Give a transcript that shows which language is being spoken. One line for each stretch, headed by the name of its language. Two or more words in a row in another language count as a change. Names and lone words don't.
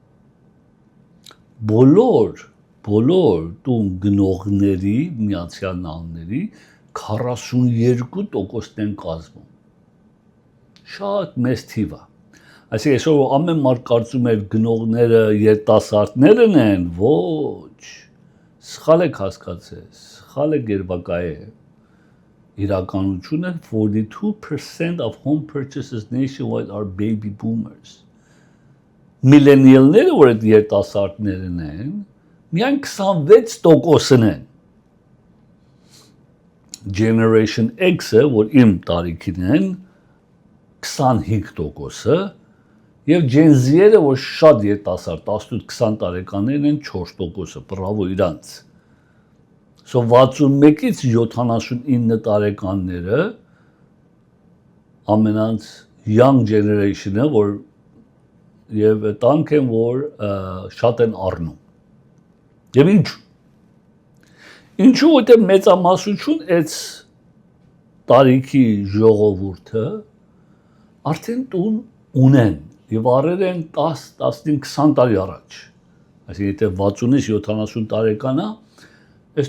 Armenian: բոլոր տուն գնողների, Միացյալ Նահանգների 42%-ն են կազմում։ Շատ մեծ թիվ է։ Այսինքն այսօր ամեն մարդ կարծում է գնողները երիտասարդներն են, ոչ, սխալ եք հասկացել, սխալ եք երևակայել։ Իրականությունը
English: 42% of home purchases nationwide are baby boomers.
Armenian: Millennial-ները, որ այդ երիտասարդներն են, միայն 26%-ն են։
English: Generation X-ը,
Armenian: որ իմ տարիքին են, 25%-ը, և
English: Gen Z-երը,
Armenian: որ շատ երիտասարդ, 18-20 տարեկաններն են 4%-ը, բրավո իրանց։ So 61-ից 79 տարեկանները ամենանց
English: young generation-ը,
Armenian: որ և տանք են, որ շատ են առնում։ Եվ ինչու, որտեղ մեծամասնություն այդ տարիքի ժողովուրդը արդեն տուն ունեն եւ արել են 10, 15, 20 տարի առաջ։ Այսինքն եթե 60-ից 70 տարեկան է, այս